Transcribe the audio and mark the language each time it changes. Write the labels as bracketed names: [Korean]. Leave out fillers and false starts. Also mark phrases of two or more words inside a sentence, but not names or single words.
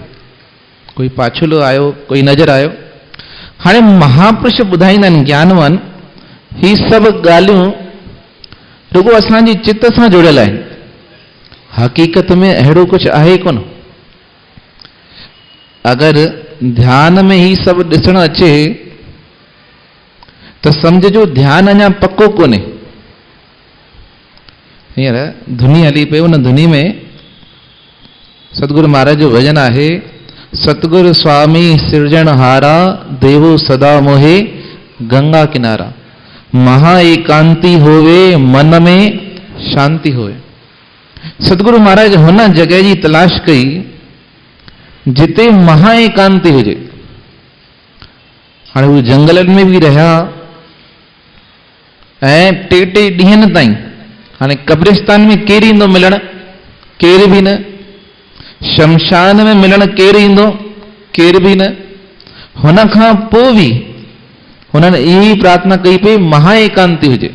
[Sindhi] कोई पाछुलो आयो कोई नज़र आयो। हाणे महापुरुष ॿुधाईंदा आहिनि ज्ञानवान ही सभु ॻाल्हियूं रुगो असांजी चित्त सां जुड़ियल आहिनि। हक़ीक़त में अहिड़ो कुझु आहे कोन। अगर ध्यान में ही सब ॾिसण अचे तो समझो ध्यान अञा पक्को कोन्हे। हींअर धुनी हली पई, उन धुनी में सतगुरु महाराज जो भजन आहे, सतगुरु स्वामी सिरजणहारा देवो सदा मोहे गंगा किनारा, महा एकांति होवे मन में शांति होवे। सतगुरु महाराज हुन जगह जी तलाश कई जिते महा एकांति हुजे। हाणे हू जंगलनि में भी रहा ऐं टे ॾींहंनि ताईं। हाणे कब्रिस्तान में केरु ईंदो मिलण? केरु भी न। शमशान में मिलण केरु ईंदो? केरु भी न। हुन खां पोइ बि हुननि इहा प्रार्थना कई पई महा एकांति हुजे।